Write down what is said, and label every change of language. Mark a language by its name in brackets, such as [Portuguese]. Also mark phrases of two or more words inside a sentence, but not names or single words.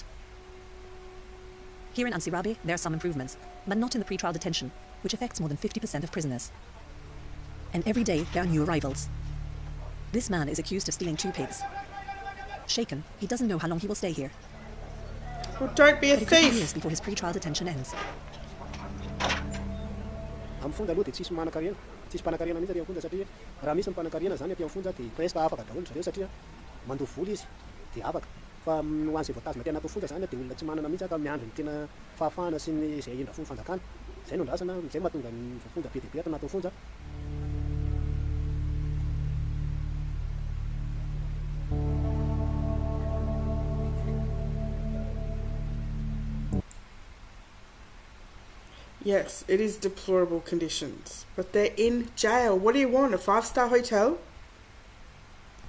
[English] Here in Ansirabe, there are some improvements, but not in the pre-trial detention, which affects more than 50% of prisoners. And every day, there are new arrivals. This man is accused of stealing 2 pigs. Shaken, he doesn't know how long he will stay here. Well, don't be a But it could be years thief. before his pre-trial detention ends. [Malagasy] Amin'ny fonja aloha dia tsisy manan-karena, tsisy mpanan-karena mihitsy aty amin'ny fonja satria raha misy mpanan-karena zany aty amin'ny fonja dia presque afaka daholo zareo satria mandoa vola izy dia afaka. Fa ho an'izay voatazona tena atao fonja zany dia olona tsy manana mihitsy aka miandry ny tena fahafahana sy ny izay indra fomba fanjakana. Izay no andrasana, izay mahatonga ny voafonja be dia be ato anaty fonja. [English] Yes, it is deplorable conditions. But they're in jail. What do you want? A 5-star hotel? This isn't new.